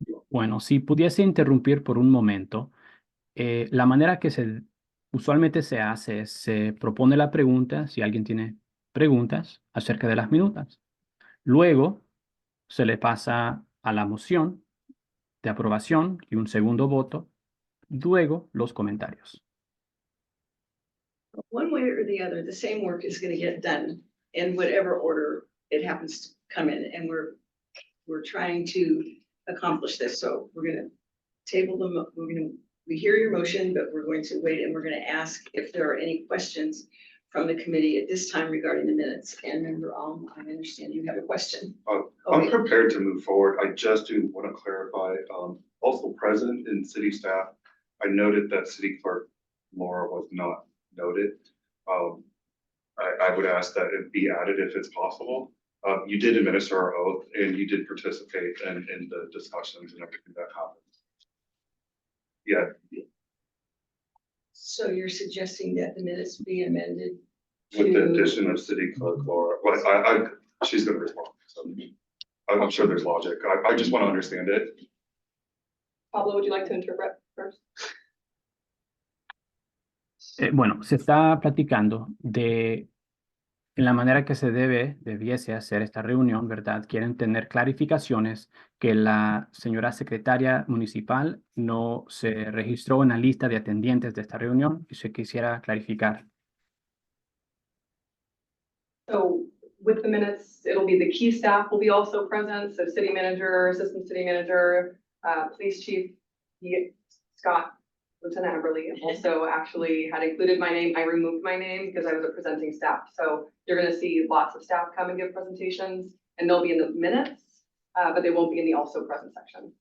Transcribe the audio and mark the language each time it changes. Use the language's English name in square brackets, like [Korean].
[Spanish] Bueno, si pudiese interrumpir por un momento, la manera que usualmente se hace es se propone la pregunta, si alguien tiene preguntas acerca de las minutas. Luego se le pasa a la moción de aprobación y un segundo voto. Luego los comentarios. [English] one way or the other, the same work is gonna get done in whatever order it happens to come in, and we're trying to accomplish this, so we're gonna table them, we hear your motion, but we're going to wait and we're gonna ask if there are any questions from the committee at this time regarding the minutes. And Member Alm, I understand you have a question. I'm prepared to move forward. I just do want to clarify, also present in city staff. I noted that city clerk Laura was not noted. I would ask that it be added if it's possible. You did administer our oath and you did participate in the discussions and everything that happened. Yeah, So you're suggesting that the minutes be amended with the to, addition of city clerk Laura, well, she's gonna respond. So I'm sure there's logic. I just want to understand it. Pablo, would you like to interpret first? [Spanish] Bueno, se está platicando de la manera que debiese hacer esta reunión, ¿verdad? Quieren tener clarificaciones que la señora secretaria municipal no se registró en la lista de atendientes de esta reunión y se quisiera clarificar. [English] So with the minutes, it'll be the key staff will be also present, so city manager, assistant city manager, police chief, Scott, Lieutenant Everly also actually had included my name. I removed my name because I was a presenting staff. So you're gonna see lots of staff come and give presentations and they'll be in the minutes, but they won't be in the also present section.